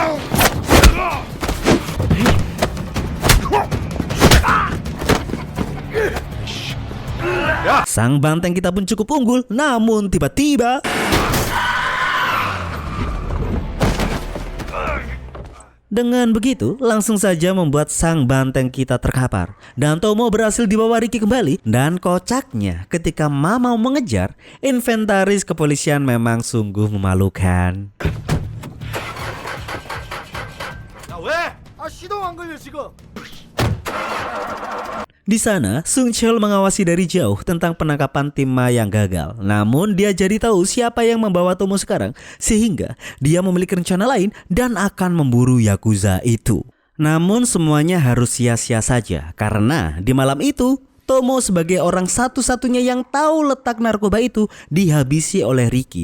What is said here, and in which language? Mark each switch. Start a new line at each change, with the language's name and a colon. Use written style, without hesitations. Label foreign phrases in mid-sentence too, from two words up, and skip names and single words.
Indonesian: Sang banteng kita pun cukup unggul, namun tiba-tiba Dengan begitu, langsung saja membuat sang banteng kita terkapar. Dan Tomo berhasil dibawa Ricky kembali. Dan kocaknya, ketika Ma mau mengejar, inventaris kepolisian memang sungguh memalukan.
Korean: 야 왜? 아 시동 안 걸려 지금.
Indonesian: Di sana, Sung Cheol mengawasi dari jauh tentang penangkapan tim Ma yang gagal. Namun dia jadi tahu siapa yang membawa Tomo sekarang, sehingga dia memiliki rencana lain dan akan memburu Yakuza itu. Namun semuanya harus sia-sia saja, karena di malam itu Tomo sebagai orang satu-satunya yang tahu letak narkoba itu dihabisi oleh Ricky.